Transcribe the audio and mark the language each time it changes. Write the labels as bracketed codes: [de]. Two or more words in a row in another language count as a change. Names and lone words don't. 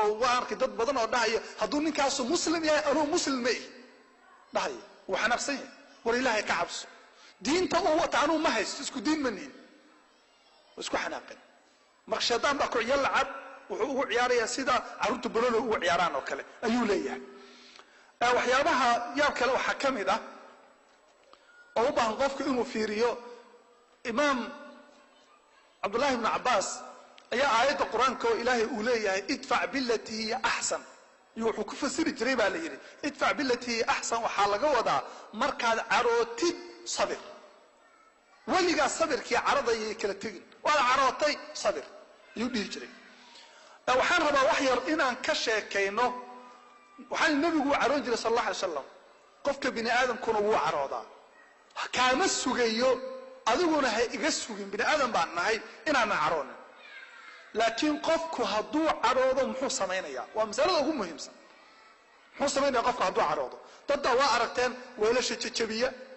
[so] waa arkay dad badan oo dhahayo hadduu ninkaasu muslim yahay anuu muslim ma ihi dhahayo wuu xanaaqsan yahay war ilaahay ka cabso diinta uu wata anuu ma haysto isku diin ma nihin isku xanaaqeen marka shaytaan baa ku ciyaar lacab wuxuu ugu ciyaarayaa sida caruurta balolo ugu ciyaaraan oo kale ayuu leeyahay waxyaabaha yaab kale waxaa ka mid ah oo u baahan qofku inuu fiiriyo imaam Abdullah ibn Abbas ayaa aayada quraanka oo ilaahay uu leeyahay [ar] ادفع بالتي هي أحسن [so] yuuxu ku fasiri jiray baa la yiri [ar] ادفع بالتي هي أحسن [so] waxa laga wadaa markaad carootid sabir waliga sabirkii caradayay kala tagin wala carootay sabir yuu dhigi jiray waxaan rabaa wax yar inaan ka sheekayno waxaan nabigu caroon jiray [ar] صلى الله عليه وسلم [so] qofka bini aadamkuna wuu caroodaa kaama sugayo adiguna hay iga sugin bini aadam baan nahay inaan caroon laakiin qofku hadduu caroodo muxuu sameeynaya waa mas'alada ugu muhiimsan muxuu sameeynaya qofku hadduu caroodo dadda waa aragteen weelasha jajabiya